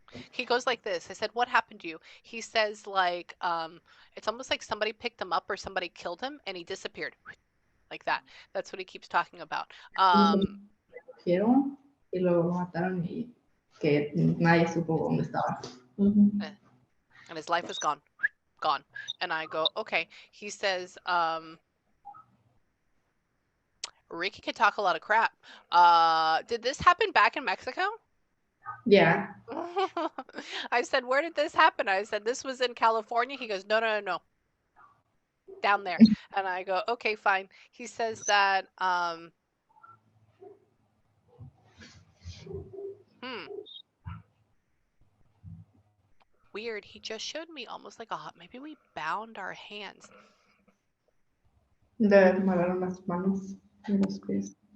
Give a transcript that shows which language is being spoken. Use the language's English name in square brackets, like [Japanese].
[English] He goes like this. I said, what happened to you? He says like, it's almost like somebody picked him up or somebody killed him and he disappeared. Like that. That's what he keeps talking about. [Spanish] Y lo mataron y que nadie supo dónde estaba. [English] And his life was gone. And I go, okay. He says, Ricky could talk a lot of crap. Did this happen back in Mexico? Yeah. I said, where did this happen? I said, this was in California. He goes, no. Down there. And I go, okay, fine. He says that, weird. He just showed me almost like maybe we bound our hands. [Spanish] De amarraron las manos y los pies.